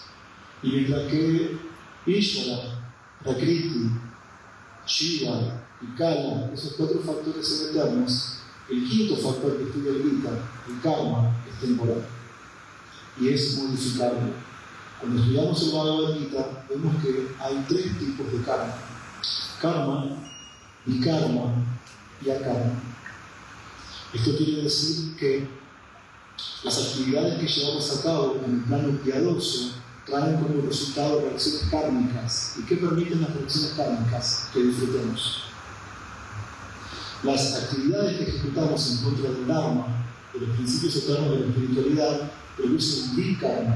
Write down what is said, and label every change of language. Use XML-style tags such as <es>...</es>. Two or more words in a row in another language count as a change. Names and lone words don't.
<es>Y mientras que Ishvara, Prakriti, Shiva y Kala, esos 4 factores son eternos, el 5º factor que estudia el Gita, el karma, es temporal y es modificable. Cuando estudiamos el Bhagavad Gita, vemos que hay 3 tipos de karma: karma, vikarma y akarma. Esto quiere decir que Las actividades que llevamos a cabo en el plano piadoso traen como resultado reacciones kármicas. ¿Y qué permiten las reacciones kármicas? Que disfrutemos. Las actividades que ejecutamos en contra del Dharma, de los principios eternos de la espiritualidad, producen vikarma.</es>